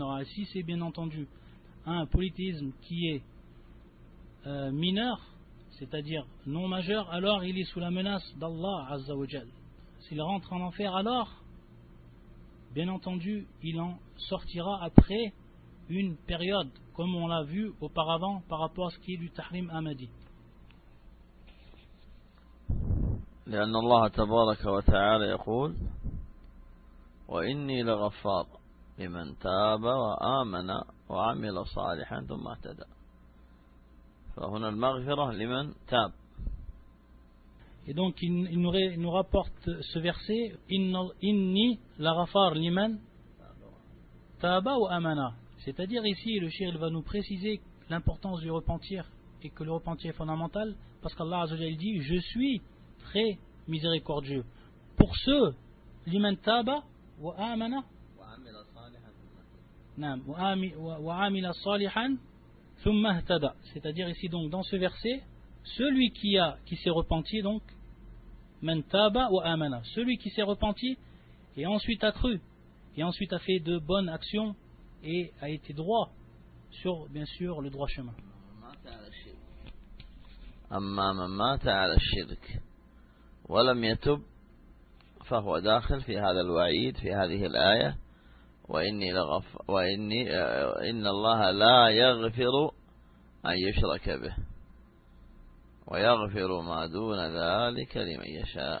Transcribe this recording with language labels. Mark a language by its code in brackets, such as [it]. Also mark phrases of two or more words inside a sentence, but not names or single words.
[fr] Et si c'est bien entendu un polythéisme qui est mineur, c'est-à-dire non majeur, alors il est sous la menace d' [ar] الله عز وجل. [fr] S'il rentre en enfer, alors, bien entendu, il en sortira après une période, comme on l'a vu auparavant par rapport à ce qui est du [ar] تحريم أمدي. لأن الله تبارك وتعالى يقول وإني لغفار لمن تاب وآمن وعمل صالحا ثم اهتدى فهنا المغفرة لمن تاب. [fr] Et donc il nous rapporte ce verset [ar] إني لغفار لمن تاب وآمن, [fr] c'est-à-dire ici le shir va nous préciser l'importance du repentir et que le repentir est fondamental parce qu' [ar] الله عز وجل [fr] dit je suis très miséricordieux pour ceux [ar] لمن تاب وآمن وعمل صالحا ثم اهتدى, [fr] c'est-à-dire ici donc dans ce verset celui qui s'est repenti, donc [ar] من تاب وآمن, [fr] celui qui s'est repenti et ensuite a cru et ensuite a fait de bonnes actions et a été droit sur bien sûr le droit chemin. [ar] أما من مات على الشرك ولم يتب فهو داخل في هذا الوعيد في هذه الآية إن الله لا يغفر أن يشرك به ويغفر ما دون ذلك لمن يشاء.